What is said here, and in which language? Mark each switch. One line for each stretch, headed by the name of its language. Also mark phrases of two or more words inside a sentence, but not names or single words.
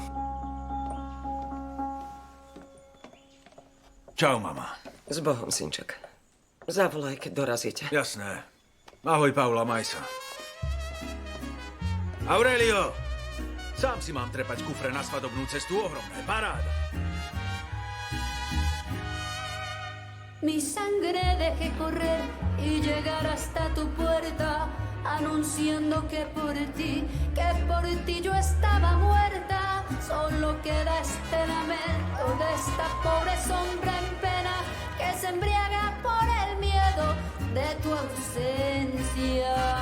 Slovak: Čau, mama. S Bohom, synček. Zavolaj, keď dorazíte. Jasné. Ahoj, Paula, maj sa. Aurelio! Sám si mám trepať kufre na svadobnú cestu, ohromné. Paráda.
Spanish: Mi sangre deje correr y llegar hasta tu puerta, anunciando que por ti yo estaba muerta. solo queda este lamento de esta pobre sombra en pena que se embriaga por el miedo de tu ausencia.